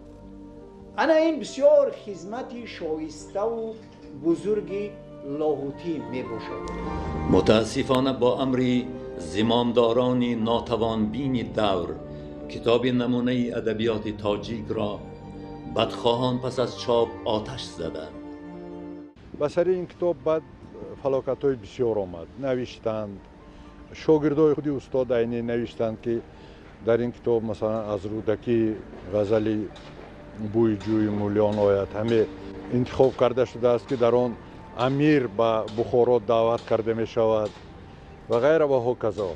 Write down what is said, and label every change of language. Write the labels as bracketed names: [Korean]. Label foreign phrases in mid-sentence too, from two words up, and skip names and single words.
[Persian] انا این بسیار خدمت شایسته و بزرگی لاهوتی می باشد. متاسفانه با امر زمامداران ناتوانبین دور کتاب نمونه ادبیات تاجیک را بدخواهان پس از چاپ آتش زدند. [Tajik] ба сари ин китоб баъд фалокатҳои бисёр омад, навиштанд. шогирдои худи устод айнӣ навиштанд ки дар ин китоб масалан аз рӯдакӣ ғазали бӯи ҷӯи мулён ояд, ҳаме интихоб карда шудааст ки дар он амир ба бухоро даъват карда мешавад ва ғайра ва ҳоказо.